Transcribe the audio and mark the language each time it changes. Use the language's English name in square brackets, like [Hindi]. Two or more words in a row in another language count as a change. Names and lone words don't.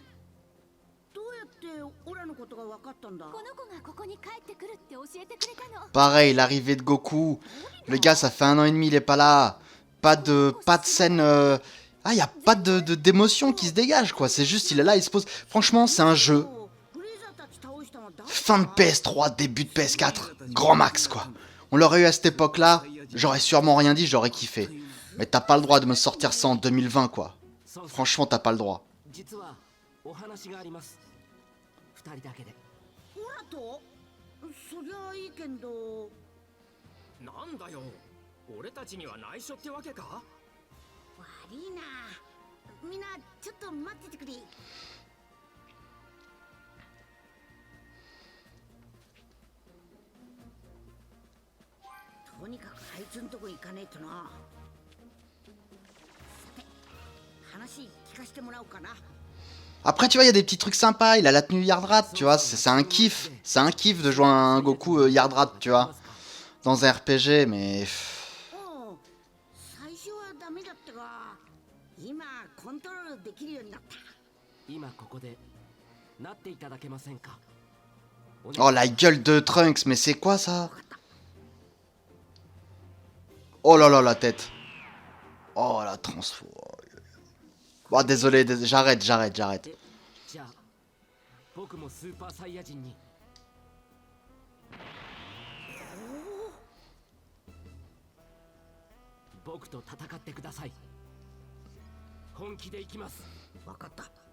[Japanese] どうやってオラのことが分かったんだ。この子がここに帰ってくるって教えてくれたの。 [French] Pareil, l'arrivée de Goku. Le gars, ça fait 1 an et demi, il est pas là. Pas de scène... Ah, y a pas d'émotion qui se dégage, quoi. C'est juste, il est là, il se pose... Franchement, c'est un jeu. [Japanese] フリーザたち倒したのは誰？ [French] Fin de PS3, début de PS4. Grand max, quoi. On l'aurait eu à cette époque-là, j'aurais sûrement rien dit, j'aurais kiffé. Mais t'as pas le droit de me sortir ça en 2020, quoi. Franchement, t'as pas le droit. [Japanese] 実はお話があります。2人だけで。オラと？そりゃいいけど。なんだよ。俺たちには内緒ってわけか？悪いな。みんなちょっと待っててくれ。とにかくあいつんとこ行かねえとな。さて、話聞かせてもらおうかな。 [French] Après, tu vois, il y a des petits trucs sympas. Il a la tenue Yardrat, tu vois. C'est un kiff. C'est un kiff de jouer un Goku Yardrat, tu vois. Dans un RPG, mais... [Japanese] おう、最初はダメだったが、今コントロールできるようになった。今ここでなっていただけませんか？ [French] Oh, la gueule de Trunks, mais c'est quoi, ça? Oh là là, la tête. Oh, la transfo. Bon, désolé, j'arrête. [Japanese] じゃあ僕もスーパーサイヤ人に。僕と戦ってください。本気で行きます。わかった。